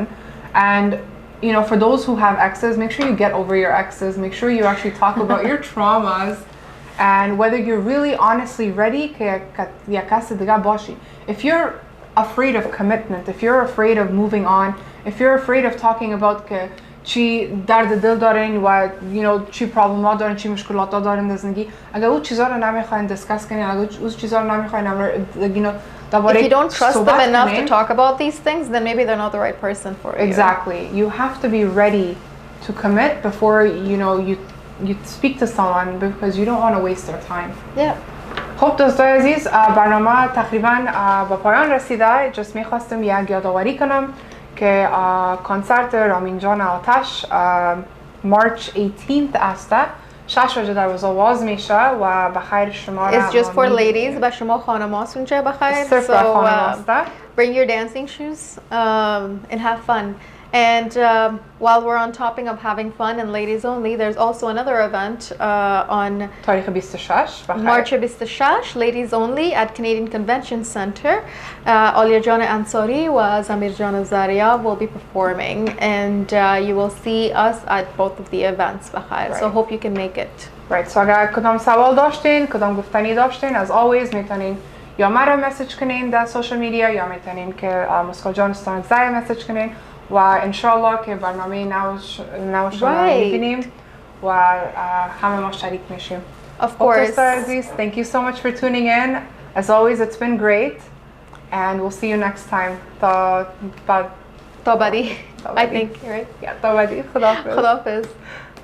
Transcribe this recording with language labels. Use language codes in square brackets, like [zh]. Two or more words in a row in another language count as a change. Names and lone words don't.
[en] And for those who have exes, make sure you get over your exes. Make sure you actually talk about your traumas and whether you're really honestly ready. If you're afraid of commitment, if you're afraid of moving on, if you're afraid of talking about [fa] چی درد دل دارین و چی پرابلم ها دارین، چی مشکلات ها دارین در زندگی، اگر اون چیزا رو نمیخواین دیسکس کنین، اگر اون چیزا رو نمیخواین [en] if you don't trust them enough to talk about these things, then maybe they're not the right person for you. Exactly. You have to be ready to commit before you speak to someone because you don't want to waste their time. Yeah. [fa] خب دوستای عزیز، برنامه تقریبا به پایان رسیده. just میخواستم یک یادآوری کنم که کنسرت رامین جان آتش March 18th است. 6 بجه دروازه باز میشه و بخیر شما را. [en] It's just for ladies. [fa] و شما خانم‌ها اونجا بخیر. صرف خانم‌هاست. [en] Bring your dancing shoes and have fun. And while we're on topic of having fun and ladies only, there's also another event on [fa] تاریخ 26 [en] March 26, ladies only at Canadian Convention Center. Alia Jan Ansari و Zamir Jan Zaria will be performing, and you will see us at both of the events. Right. So hope you can make it. Right. [fa] So اگر کدام سوال داشتین، کدام گفتنی داشتین، [en] as always [fa] میتونین یا مرا مسیج کنین در سوشال میدیا یا میتونین که مسکو جان استان زای مسیج کنین و انشالله که برنامه نو شما میبینیم و همه ما شریک میشیم. [en] Of course. Thank you so much for tuning in. As always, it's been great, and we'll see you next time. Tabadi, I think, right? [fa] Yeah, Tabadi. خدا حافظ.